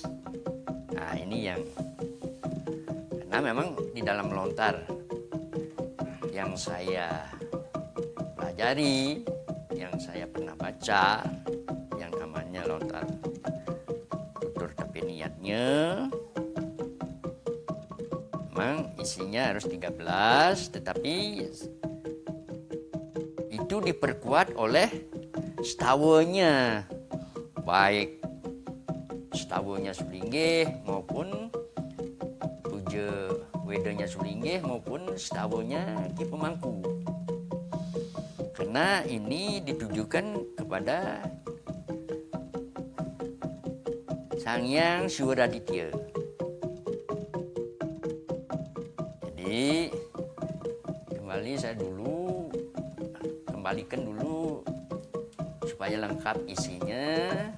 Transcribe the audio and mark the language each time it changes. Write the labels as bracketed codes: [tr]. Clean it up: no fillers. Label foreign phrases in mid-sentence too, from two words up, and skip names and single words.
[id] Nah, ini yang karena memang di dalam lontar yang saya pelajari, yang saya pernah baca, yang namanya lontar tutur tapi niatnya, memang isinya harus 13, tetapi itu diperkuat oleh stawanya, baik stawanya Sulinggih maupun puja wedanya Sulinggih maupun stawanya Ki Pemangku. Karena ini ditujukan kepada Sang Hyang Suwaraditya. Jadi saya kembalikan dulu supaya lengkap isinya.